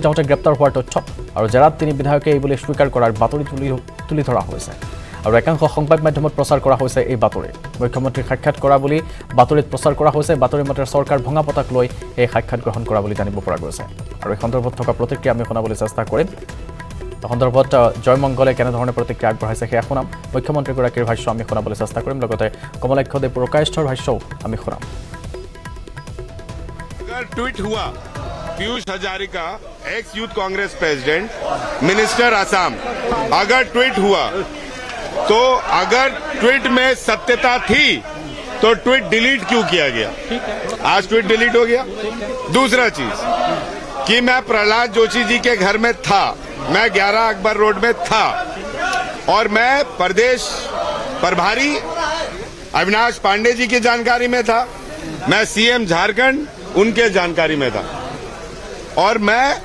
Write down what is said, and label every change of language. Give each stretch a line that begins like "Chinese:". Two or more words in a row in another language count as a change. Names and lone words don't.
Assamese: যাওঁতে গ্ৰেপ্তাৰ হোৱাৰ তথ্য আৰু জেৰাত 3 বিধায়কে এই বুলি স্বীকাৰ কৰাৰ বাতৰি তুলি ধৰা হৈছে আৰু একাংশ সংবাদ মাধ্যমত প্ৰচাৰ কৰা হৈছে এই বাতৰি মুখ্যমন্ত্ৰী সাক্ষাৎ কৰা বুলি বাতৰিত প্ৰচাৰ কৰা হৈছে বাতৰি মতে চৰকাৰ ভঙা পতাক লৈ এই সাক্ষাৎ গ্ৰহণ কৰা বুলি জানিব পৰা গৈছে আৰু এই সন্দৰ্ভত থকা প্ৰতিক্ৰিয়া আমি শুনাবলৈ চেষ্টা কৰিম সন্দৰ্ভত জয়মঙ্গলে কেনেধৰণে প্ৰতিক্ৰিয়া আগবঢ়াইছে সেয়া শুনাম মুখ্যমন্ত্ৰীগৰাকীৰ ভাষ্য আমি শুনাবলৈ চেষ্টা কৰিম লগতে কমলাক্ষ দেৱ পুৰকায়স্থৰ ভাষ্যও আমি শুনাম
Hindi: ट्वीट हुआ पीयूष हजारिका
English: ex Youth Congress president minister Assam
Hindi: अगर ट्वीट हुआ तो अगर ट्वीट में सत्यता थी तो
English: tweet delete
Hindi: क्यों किया गया आज
English: tweet delete
Hindi: हो गया दूसरा चीज कि मैं प्रहलाद जोशी जी के घर में था मैं 11 अकबर रोड में था और मैं प्रदेश प्रभारी अविनाश पांडे जी की जानकारी में था मैं सीएम झारखंड उनके जानकारी में था और मैं